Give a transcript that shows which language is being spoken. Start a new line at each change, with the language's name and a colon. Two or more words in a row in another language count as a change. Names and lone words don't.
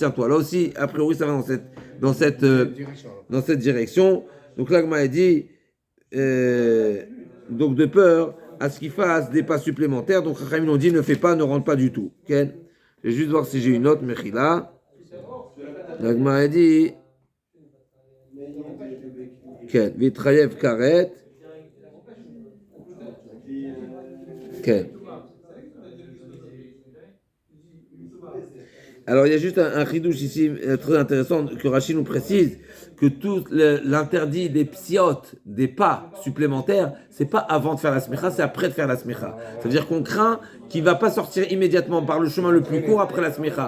French: Là aussi, a priori, ça va dans cette direction. Donc, l'agma a dit, donc de peur à ce qu'il fasse des pas supplémentaires. Donc, Chachamim ont dit ne fais pas, ne rentre pas du tout. Okay? Je vais juste voir si j'ai une autre, Mechila. L'agma a dit.
Hebrew: כן, והתחייב כרת. כן.
French: Alors il y a juste un chidouche ici très intéressant que Rachid nous précise que tout l'interdit des psiotes, des pas supplémentaires, c'est pas avant de faire la smicha, c'est après de faire la smicha. C'est-à-dire qu'on craint qu'il va pas sortir immédiatement par le chemin le plus court après la smicha.